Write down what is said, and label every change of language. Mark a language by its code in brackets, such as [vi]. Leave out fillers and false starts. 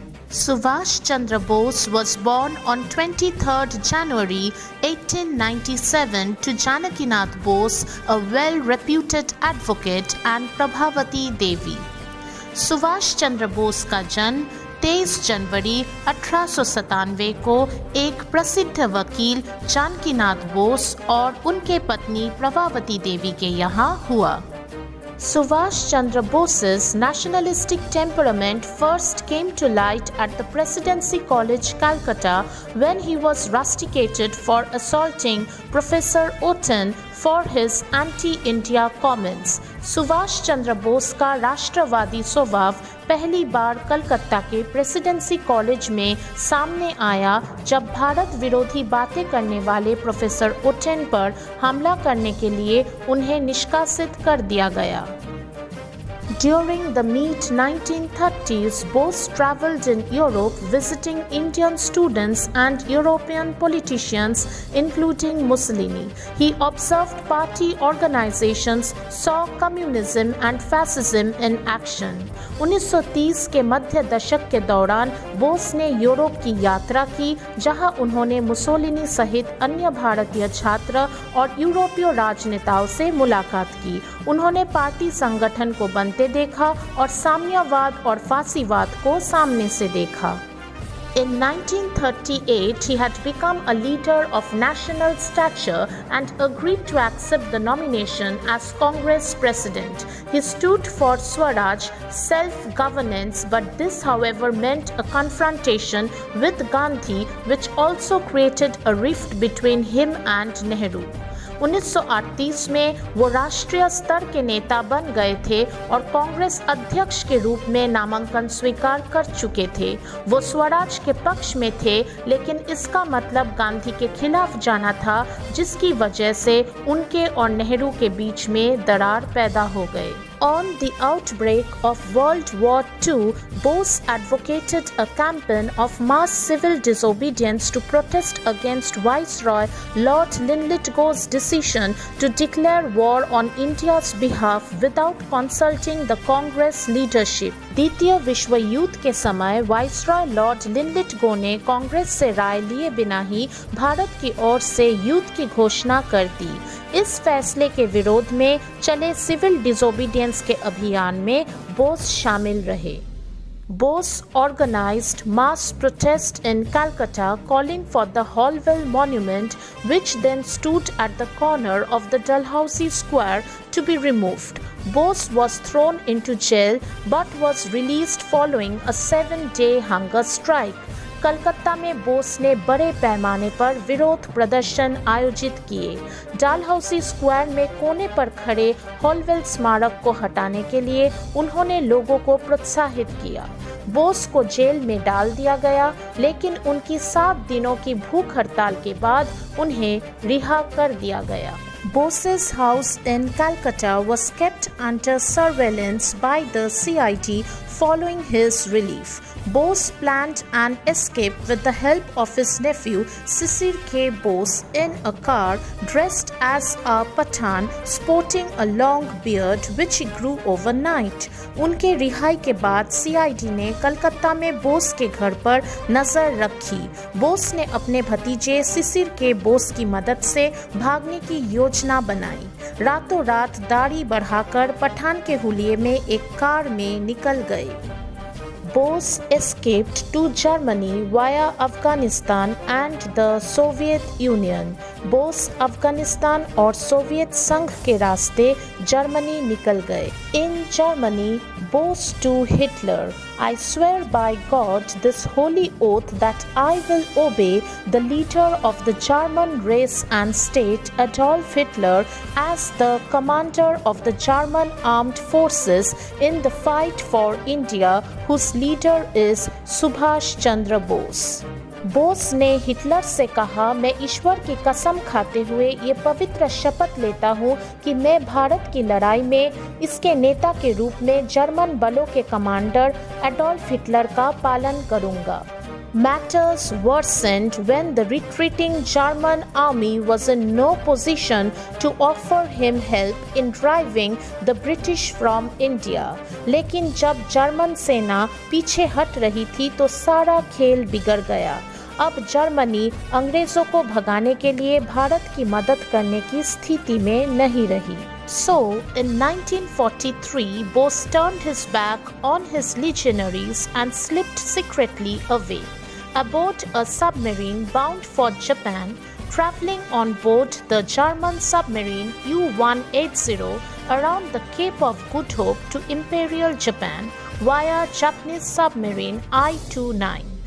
[en] Subhash Chandra Bose was born on 23rd January 1897 to Janakinath Bose, a well-reputed advocate, and Prabhavati Devi. [hi] Subhash Chandra Bose का जन्म 23 जनवरी 1897 को एक प्रसिद्ध वकील जानकीनाथ बोस और उनके पत्नी प्रभावती देवी के यहाँ हुआ। [en] Subhash Chandra Bose's nationalistic temperament first came to light at the Presidency College, Calcutta, when he was rusticated for assaulting Professor Otten for his anti-India comments. [hi] Subhash Chandra Bose का राष्ट्रवादी स्वभाव पहली बार कलकत्ता के प्रेसिडेंसी कॉलेज में सामने आया जब भारत विरोधी बातें करने वाले प्रोफेसर ओटेन पर हमला करने के लिए उन्हें निष्कासित कर दिया गया। [en] During the mid-1930s, Bose traveled in Europe visiting Indian students and European politicians, including Mussolini. He observed party organizations, saw communism and fascism in action. [hi] 1930 के मध्य दशक के दौरान बोस ने यूरोप की यात्रा की, जहां उन्होंने मुसोलिनी सहित अन्य भारतीय छात्र और यूरोपीय राजनेताओं से मुलाकात की। उन्होंने पार्टी संगठन को बनते देखा और साम्यवाद और फासीवाद को सामने से देखा। [en] In 1938, he had become a leader of national stature and agreed to accept the nomination as Congress president. He stood for Swaraj, self-governance, but this, however, meant a confrontation with Gandhi, which also created a rift between him and Nehru. [hi] 1938 में वो राष्ट्रीय स्तर के नेता बन गए थे और कांग्रेस अध्यक्ष के रूप में नामांकन स्वीकार कर चुके थे। वो स्वराज के पक्ष में थे, लेकिन इसका मतलब गांधी के खिलाफ जाना था, जिसकी वजह से उनके और नेहरू के बीच में दरार पैदा हो गए। [en] On the outbreak of World War II, Bose advocated a campaign of mass civil disobedience to protest against Viceroy Lord Linlithgow's decision to declare war on India's behalf without consulting the Congress leadership. [hi] द्वितीय विश्व युद्ध के समय viceroy Lord Linlithgow ने कांग्रेस से राय लिए बिना ही भारत की ओर से युद्ध की घोषणा कर दी। इस फैसले के विरोध में चले सिविल डिसोबीडियंस के अभियान में बोस शामिल रहे। [en] Bose organized mass protest in Calcutta calling for the Holwell Monument, which then stood at the corner of the Dalhousie Square, to be removed. Bose was thrown into jail but was released following a 7-day hunger strike. [hi] Calcutta में बोस ने बड़े पैमाने पर विरोध प्रदर्शन आयोजित किए। डालहौसी square में कोने पर खड़े हॉलवेल स्मारक को हटाने के लिए उन्होंने लोगों को प्रोत्साहित किया। बोस को जेल में डाल दिया गया, लेकिन उनकी 7 दिनों की भूख हड़ताल के बाद उन्हें रिहा कर दिया गया। [en] Bose's house in Calcutta was kept under surveillance by the CID following his relief. Bose planned an escape with the help of his nephew Sisir K. Bose in a car dressed as a Pathan, sporting a long beard which grew overnight. [hi] उनके रिहाई के बाद CID ने कलकत्ता में बोस के घर पर नजर रखी। बोस ने अपने भतीजे सिसिर के बोस की मदद से भागने की योजना बनाई। रातों रात दाढ़ी बढ़ाकर पठान के हुलिये में एक कार में निकल गए। [en] Bose escaped to Germany via Afghanistan and the Soviet Union. [hi] Bose Afghanistan और सोवियत संघ के रास्ते जर्मनी निकल गए। [en] In Germany, Bose to Hitler, I swear by God this holy oath that I will obey the leader of the German race and state, Adolf Hitler, as the commander of the German armed forces in the fight for India, whose leader is Subhash Chandra Bose. [hi] Bose ने Hitler से कहा, मैं ईश्वर की कसम खाते हुए ये पवित्र शपथ लेता हूँ कि मैं भारत की लड़ाई में इसके नेता के रूप में जर्मन बलों के कमांडर एडोल्फ हिटलर का पालन करूँगा। [en] Matters worsened when the retreating German army was in no position to offer him help in driving the British from India. [hi] लेकिन जब जर्मन सेना पीछे हट रही थी तो सारा खेल बिगड़ गया। अब जर्मनी अंग्रेजों को भगाने के लिए भारत की मदद करने की स्थिति में नहीं रही। [en] So, in 1943, Bose turned his back on his legionaries and slipped secretly away. Aboard a submarine bound for Japan, traveling on board the German submarine U-180 around the Cape of Good Hope to Imperial Japan via Japanese submarine I-29.